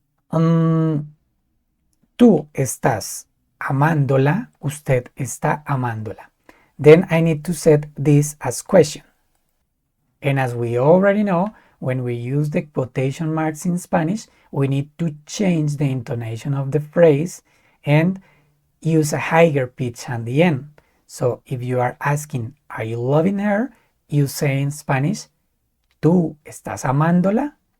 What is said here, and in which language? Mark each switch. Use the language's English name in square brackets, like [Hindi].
[Spanish] Tú estás amándola, usted está amándola. [English] Then I need to set this as question. And as we already know, when we use the quotation marks in Spanish, we need to change the intonation of the phrase and use a higher pitch at the end. So if you are asking, are you loving her? You say in Spanish, [Spanish] ¿tú estás amándola?